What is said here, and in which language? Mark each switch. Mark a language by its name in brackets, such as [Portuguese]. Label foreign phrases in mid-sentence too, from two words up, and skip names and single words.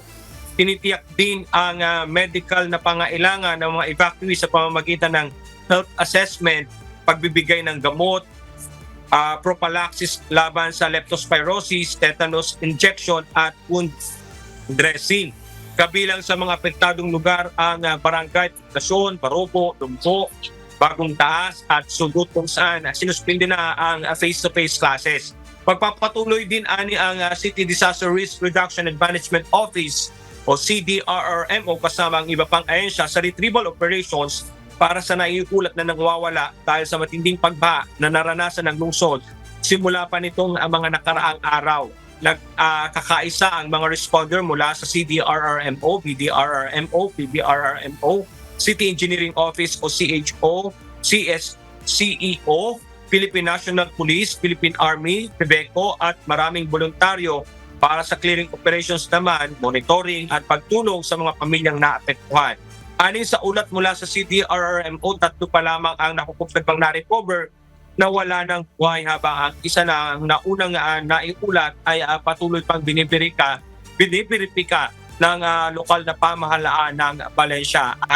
[Filipino] Tinitiyak din ang medical na pangailangan ng mga evacuees sa pamamagitan ng health assessment, pagbibigay ng gamot, prophylaxis laban sa leptospirosis, [English] tetanus injection [Filipino] at [English] wound dressing. [Filipino] Kabilang sa mga apektadong lugar ang Barangay Tasyon, Barobo, Lumpo, Bagong Taas at Sugut, kung saan sinuspindi na ang [English] face-to-face classes. [Filipino] Pagpapatuloy din ani ang City Disaster Risk Reduction and Management Office o CDRRMO kasama ang iba pang ahensya sa [English] retrieval operations [Filipino] para sa naiulat na nangwawala dahil sa matinding pagbaha na naranasan ng lungsod simula pa nitong mga nakaraang araw. Nagkakaisa ang mga responder mula sa CDRRMO, BDRRMO, PBRRMO, City Engineering Office o CHO, CSCEO, Philippine National Police, Philippine Army, PBECO at maraming voluntaryo para sa [English] clearing operations [Filipino] naman, monitoring at pagtulong sa mga pamilyang naapektuhan. Anin sa ulat mula sa CDRRMO, 3 pa lamang ang nakukumpirmang na-recover na wala ng buhay habang ang isa na naunang naiulat ay patuloy pang binibiripika ng lokal na pamahalaan ng Valencia.